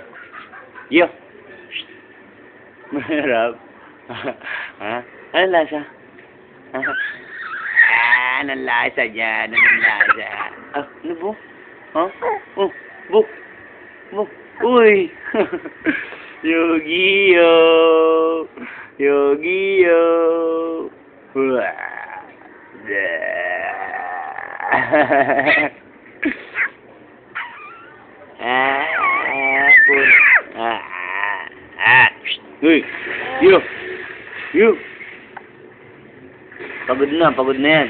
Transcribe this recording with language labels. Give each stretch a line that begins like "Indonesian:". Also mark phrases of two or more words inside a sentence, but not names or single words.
Filipino: Yo! Masarap. Anong lasa? Anong lasa dyan? Anong lasa? Ano po? Bu! Uy! Yogi-Oh! Yogi-Oh! Uy! Yo! Yo! Pagod na yan.